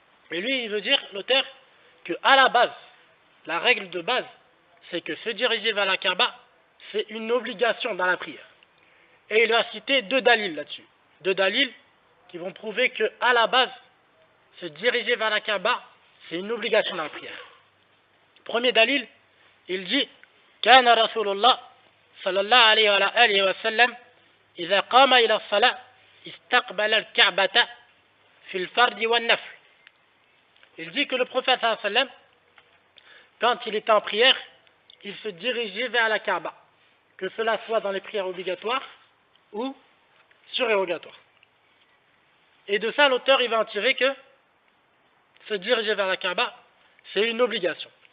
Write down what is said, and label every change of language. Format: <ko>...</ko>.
<fr>Et lui, il veut dire, l'auteur, qu'à la base, la règle de base, c'est que se diriger vers la Kaaba, c'est une obligation dans la prière. Et il va citer deux dalils là-dessus. Deux dalils qui vont prouver qu'à la base, se diriger vers la Kaaba, c'est une obligation dans la prière. Premier dalil, il dit</fr> <ar>كان رسول الله صلى الله عليه وعلى آله وسلم إذا قام إلى الصلاة استقبل الكعبة في الفرد والنفل.</ar> <fr>Il dit que le prophète sallallahu alayhi wa sallam, quand il était en prière, il se dirigeait vers la Kaaba, que cela soit dans les prières obligatoires ou surérogatoires. Et de ça, l'auteur il va en tirer que se diriger vers la Kaaba, c'est une obligation.</fr>